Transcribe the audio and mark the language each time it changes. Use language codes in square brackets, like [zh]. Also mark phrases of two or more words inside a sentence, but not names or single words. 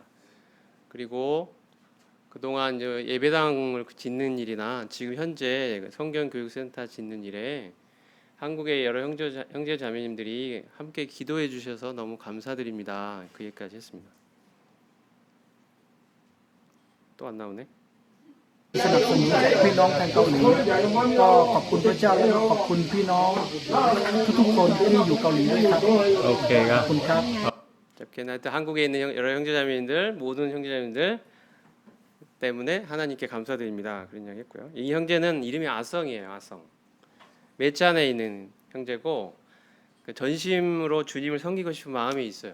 [ko] 그리고 그동안 이제 예배당을 짓는 일이나 지금 현재 성경교육센터 짓는 일에 한국의 여러 형제 자매님들이 함께 기도해 주셔서 너무 감사드립니다. 그 얘기까지 했습니다. 또 안 나오네. [th] สนับสนุนจากพี่น้องทางเกาหลีก็ขอบคุณพระเจ้าและขอบคุณพี่น้องทุกๆคนที่อยู่เกาหลีด้วยครับ [ko] 오케이가 [th] ขอบคุณครับ [ko] 하여튼 한국에 있는 여러 형제자매님들 모든 형제자매님들 때문에 하나님께 감사드립니다. 그런 이야기 했고요. 이 형제는 이름이 아성이에요. 아성. 메찬에 있는 형제고 전심으로 주님을 섬기고 싶은 마음이 있어요.